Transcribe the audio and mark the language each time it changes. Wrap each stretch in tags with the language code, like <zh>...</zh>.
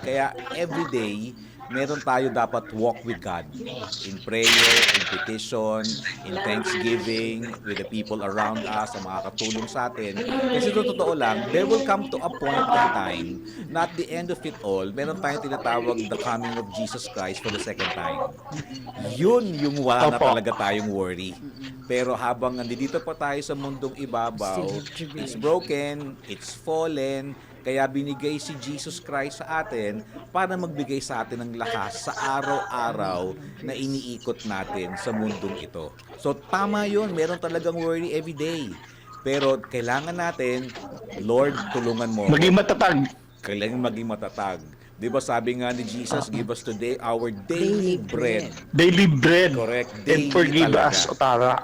<en>Kaya every day,</en> <tl>meron tayo dapat</tl> <en>walk with God in prayer, in petition, in thanksgiving with the people around us,</en> <tl>ang makakatulong sa atin. Kasi totoo lang,</tl> <en>there will come to a point in time na at the end of it all,</en> <tl>meron tayong tinatawag</tl> <en>the coming of Jesus Christ for the second time.</en> <tl>Yun yung wala na Opo. talaga tayong worry. Pero habang nandito pa tayo sa mundong ibabaw,</tl> <en>Still have tribulation. it's broken, it's fallen,</en> <tl>kaya binigay si Jesus Christ sa atin para magbigay sa atin ng lakas sa araw-araw na iniikot natin sa mundong ito. So tama yun, meron talagang worry every day. Pero kailangan natin, Lord, tulungan mo. Maging matatag. Kailangan maging matatag. Di ba sabi nga ni Jesus,</tl> <en>give us today our daily bread. Daily bread. Correct. And Daily forgive</en> <tl>talaga.</tl> <en>us, Otara.</en>